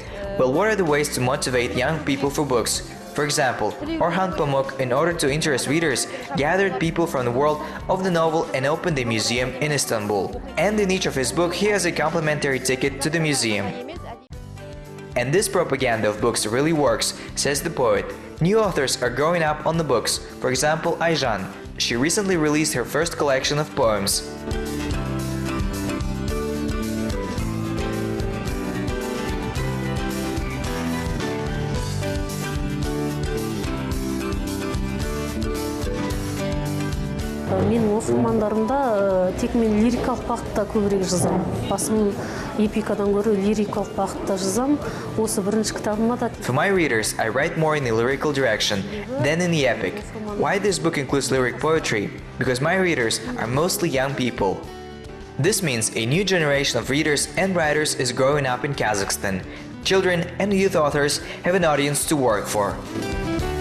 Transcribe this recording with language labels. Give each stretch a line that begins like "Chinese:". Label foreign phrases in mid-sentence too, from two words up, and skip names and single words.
English: But what are the ways to motivate young people for books? For example, Orhan Pamuk, in order to interest readers, gathered people from the world of the novel and opened a museum in Istanbul. And in each of his books, he has a complimentary ticket to the museum. And this propaganda of books really works, says the poet. New authors are growing up on the books. For example, Ayjan. She recently released her first collection of poems.
Kazakh: Менің оқырмандарымда тек мен лирикалық бағытта көбірек жазамын. Басым эпикадан гөрі лирикалық бағытта жазамын. Осы бірінші кітабыма да.
English: For my readers, I write more in the lyrical direction than in the epic. Why this book includes lyric poetry? Because my readers are mostly young people. This means a new generation of readers and writers is growing up in Kazakhstan. Children and youth authors have an audience to work for.